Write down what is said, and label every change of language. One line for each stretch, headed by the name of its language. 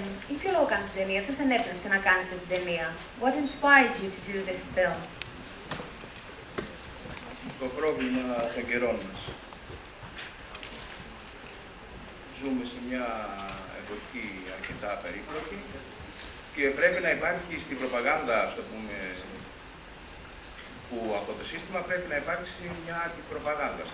Greek: Ή ποιο λόγο κάνετε την ταινία, τι σας ενέπνευσε να κάνετε την ταινία?
English: What inspired you to do this film?
Greek: Το πρόβλημα των καιρών μας. Ζούμε σε μια εποχή αρκετά περίπλοκη και πρέπει να υπάρχει στην προπαγάνδα, ας το πούμε, που από το σύστημα πρέπει να υπάρξει μια αντιπροπαγάνδα.